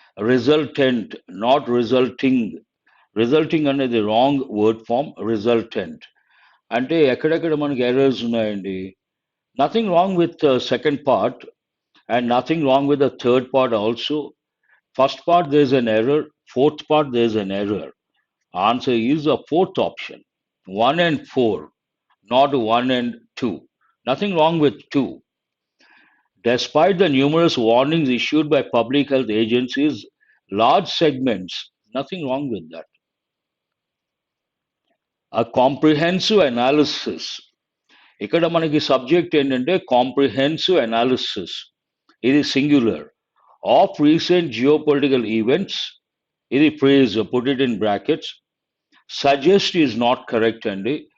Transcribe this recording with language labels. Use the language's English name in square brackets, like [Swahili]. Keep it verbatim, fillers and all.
[English] Resultant, not resulting. Resulting [Telugu] అనేది [English] Wrong word form. [Telugu] Resultant అంటే ఎక్కడెక్కడ మనకి ఎర్రర్స్ ఉన్నాయండి. [English] Nothing wrong with second part and nothing wrong with the third part also. First part there is an error, fourth part there is an error. Answer is the fourth option, one and four, not one and two. Nothing wrong with two. Despite the numerous warnings issued by public health agencies, large segments, nothing wrong with that. A comprehensive analysis. [Telugu] ఇక్కడ మనకి [English] subject [Telugu] ఏంటంటే [English] comprehensive analysis, [Telugu] ఇది [English] Singular, of recent geopolitical events. [Telugu] ఇది [English] Phrase put it in brackets. Suggest is not correct [Telugu] అండి.